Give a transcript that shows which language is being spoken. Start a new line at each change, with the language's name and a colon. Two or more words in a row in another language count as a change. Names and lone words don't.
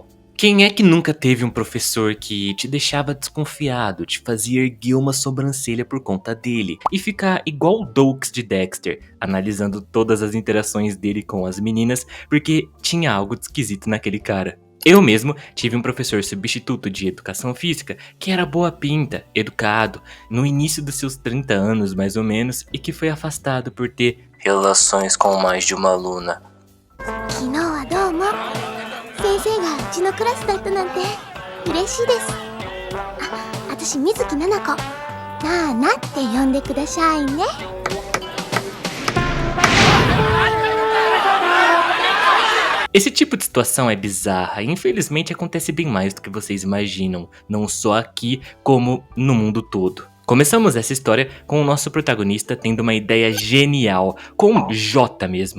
Portuguese: Quem é que nunca teve um professor que te deixava desconfiado, te fazia erguer uma sobrancelha por conta dele e ficar igual o Doakes de Dexter, analisando todas as interações dele com as meninas porque tinha algo de esquisito naquele cara? Eu mesmo tive um professor substituto de educação física que era boa pinta, educado, no início dos seus 30 anos mais ou menos, e que foi afastado por ter relações com mais de uma aluna.
Japanese: 昨日はどうも。先生がうちのクラスだったなんて嬉しいです。私水木奈々子。なあなって呼んでくださいね。
Portuguese: Esse tipo de situação é bizarra e infelizmente acontece bem mais do que vocês imaginam, não só aqui como no mundo todo. Começamos essa história com o nosso protagonista tendo uma ideia genial, com J mesmo.